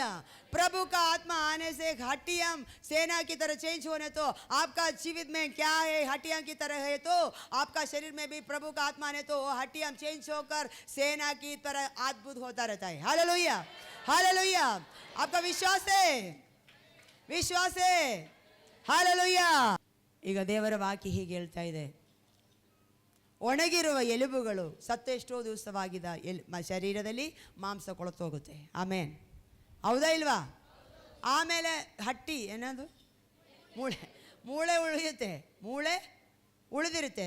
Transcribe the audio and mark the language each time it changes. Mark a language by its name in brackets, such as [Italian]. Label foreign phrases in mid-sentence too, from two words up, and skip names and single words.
[Hindi] प्रभु का आत्मा आने से हड्डियां सेना की तरह चेंज होने तो आपका जीवित में क्या है? हड्डियां की तरह है तो आपका शरीर में भी प्रभु का आत्मा आने तो हड्डियां चेंज होकर सेना की तरह अद्भुत होता रहता है. हालेलुया, हालेलुया. आपका विश्वास है? विश्वास है? हालेलुया. [Kannada] ಈಗ ದೇವರ ವಾಕ್ಯ ಹೀಗೆ ಹೇಳ್ತಾ ಇದೆ, ಒಣಗಿರುವ ಎಲುಬುಗಳು ಸತ್ತೆಷ್ಟೋ ದಿವಸವಾಗಿದ್ದ ಶರೀರದಲ್ಲಿ ಮಾಂಸ ಕೊಳತೋಗುತ್ತೆ. ಆಮೇನ್. ಹೌದಾ ಇಲ್ವಾ? ಆಮೇಲೆ ಹಟ್ಟಿ ಏನದು? ಮೂಳೆ. ಮೂಳೆ ಉಳಿಯುತ್ತೆ. ಮೂಳೆ ಉಳಿದಿರುತ್ತೆ.